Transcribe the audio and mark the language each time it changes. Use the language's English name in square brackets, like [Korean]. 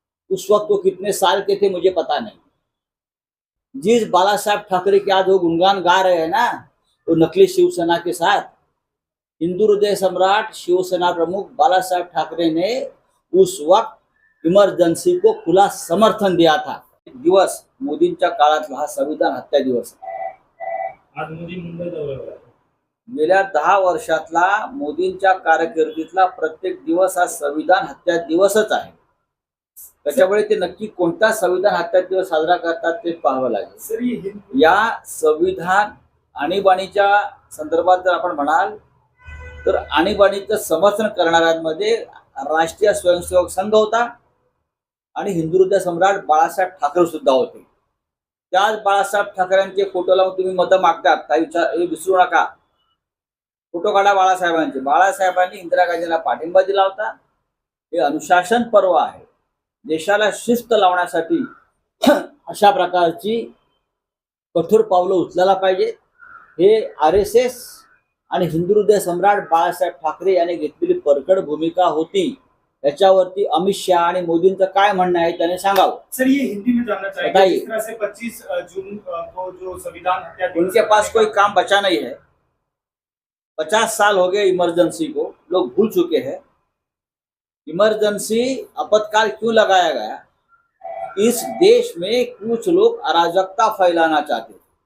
[Hindi] उस वक्त वो कितने साल के थे मुझे पता नहीं. जिस बाला साहब ठाकरे के आज वो गुणगान गा रहे हैं ना, वो नकली शिवसेना के साथ, हिंदू हृदय सम्राट शिवसेना प्रमुख बाला साहब ठाकरे ने उस वक्त इमरजेंसी को खुला समर्थन दिया था. [Marathi] दिवस मोदींच्या काळातला हा संविधान हत्या दिवस आहे. आज मोदी मुंबईत दौऱ्यावर आहे. गेल्या 10 वर्षातला मोदींच्या कारकिर्दीतला प्रत्येक दिवस हा संविधान हत्या दिवसच आहे. त्याच्यामुळे ते नक्की कोणता संविधान हत्या दिवस साजरा करतात ते पाहावं लागेल. [Hindi] सर ये हिंदी [Marathi] या संविधान आणीबाणीच्या संदर्भात जर आपण म्हणाल तर आणीबाणीचं समर्थन करणाऱ्यांमध्ये राष्ट्रीय स्वयंसेवक संघ होता आणि हिंदू हृदय सम्राट बाळासाहेब ठाकरे सुद्धा होते. त्याच बाळासाहेब ठाकरेंचे फोटो लावून तुम्ही मतं मागतात काही हे विसरू नका. फोटो काढा बाळासाहेबांचे. बाळासाहेबांनी इंदिरा गांधींना पाठिंबा दिला होता. हे अनुशासन पर्व आहे. देशाला शिस्त लावण्यासाठी अशा प्रकारची कठोर पावलं उचलायला पाहिजे. हे RSS आणि हिंदू हृदय सम्राट बाळासाहेब ठाकरे यांनी घेतलेली परखड भूमिका होती. याच्यावरती अमित शहा आणि मोदींचं काय म्हणणं आहे त्याने सांगावं. [Hindi] सर ये हिंदी में जानना चाहेंगे बताइए। जिस तरह से 25 जून को जो संविधान हत्या दिवस उनके पास कोई का- काम बचा नहीं है. 50 साल हो गए इमरजेंसी को, लोग भूल चुके हैं. इमरजेंसी आपातकाल क्यों लगाया गया? इस देश में कुछ लोग अराजकता फैलाना चाहते थे.